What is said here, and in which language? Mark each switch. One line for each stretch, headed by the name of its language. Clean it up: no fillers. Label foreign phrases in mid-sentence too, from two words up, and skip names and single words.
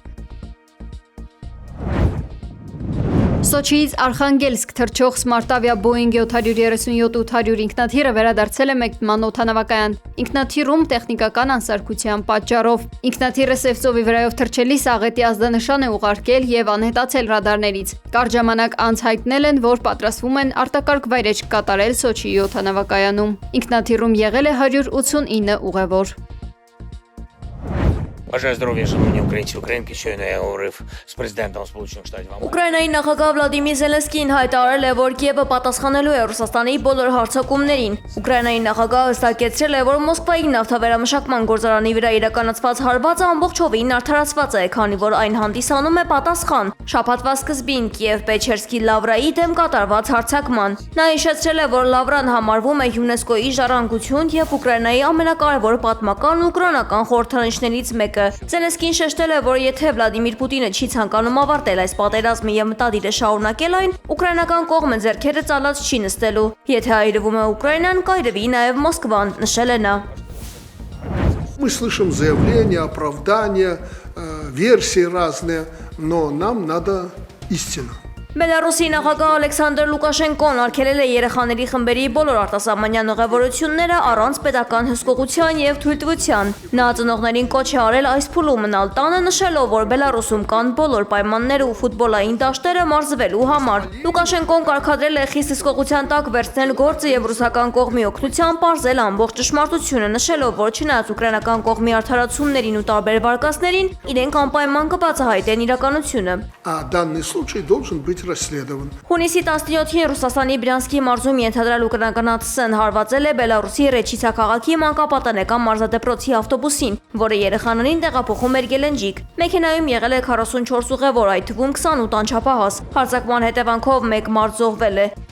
Armenian: Սոչիից Արխանգելսկ թռչող Smartavia Boeing 737-800 ինքնաթիռը վերադարձել է մեկնման օդանավակայան։ Ինքնաթիռում տեխնիկական անսարքության պատճառով ինքնաթիռը Սևծովի վրայով թռչելիս աղետի ազդանշան է ուղարկել եւ անհետացել ռադարներից։ Կարճ ժամանակ անց հայտնել են, որ պատրաստվում են արտակարգ վայրեջք կատարել Սոչիի օդանավակայանում։ Ինքնաթիռում եղել է 189 ուղևոր։
Ukrainian: Бажаю здоров'я, шановні українці, українки. Щойно я говорив з президентом Сполучених Штатів Америки.
Armenian: Ուկրաինայի նախագահ Վլադիմիր Զելենսկին հայտարարել է, որ Կիևը պատասխանելու է Ռուսաստանի բոլոր հարձակումներին։ Ուկրաինայի նախագահը հստակեցրել է, որ Մոսկվայի նավթավերամշակման գործարանի վրա իրականացված հարվածը ամբողջովին արդարացված է, քանի որ այն հանդիսանում է պատասխան շաբաթվա սկզբին Կիև-Պեչերսկի Լավրայի դեմ կատարված հարձակման։ Նա հիշեցրել է, որ Լավրան համարվում է ՅՈՒՆԵՍԿՕ-ի ժառանգություն եւ Ուկրաինայի ամենակարևոր պատմական ու կրոնական խորհրդանիշներից մեկը։ Զելենսկին շեշտել է, որ եթե Վլադիմիր Պուտինը չի ցանկանում ավարտել այս պատերազմը եւ մտադիր է շարունակել այն, ուկրաինական կողմը ձեռքերը ծալած չի նստելու։ Եթե այրվում է Ուկրաինան, կայրվի նաեւ Մոսկվան, նշել է նա։
Russian: Мы слышим заявления, оправдания, версии разные, но нам надо истину.
Armenian: Բելարուսի նախագահ Ալեքսանդր Լուկաշենկոն արգելել է երեխաների խմբերի բոլոր արտասահմանյան ուղևորությունները առանց պետական հսկողության եւ թույլտվության։ Նա ծնողներին կոչ է արել այս փուլում մնալ տանը, նշելով, որ Բելարուսում կան բոլոր պայմանները ու ֆուտբոլային դաշտերը մարզվելու համար։ Լուկաշենկոն կարգադրել է խիստ հսկողության տակ վերցնել գործը եւ ռուսական կողմի օգնությամբ պարզել ամբողջ ճշմարտությունը, նշելով, որ չնայած ուկրաինական կողմի արդարացումներին ու տարբեր վարկածներին, իրենք անպայման կբացահայտեն իրականությունը։
Russian: А данный случай должен быть расследован.
Armenian: Հունիսի 17-ին Ռուսաստանի Բրյանսկի մարզում ենթադրյալ ուկրաինական ԱԹՍ-ն հարվածել է Բելարուսի Ռեչիցա քաղաքի մանկապատանեկան մարզադպրոցի ավտոբուսին, որը երեխաներին տեղափոխում էր Գելենջիկ։ Մեքենայում եղել է 44 ուղևոր, այդ թվում 28 անչափահաս։ Հարձակման հետևանքով մեկ մարդ զոհվել է։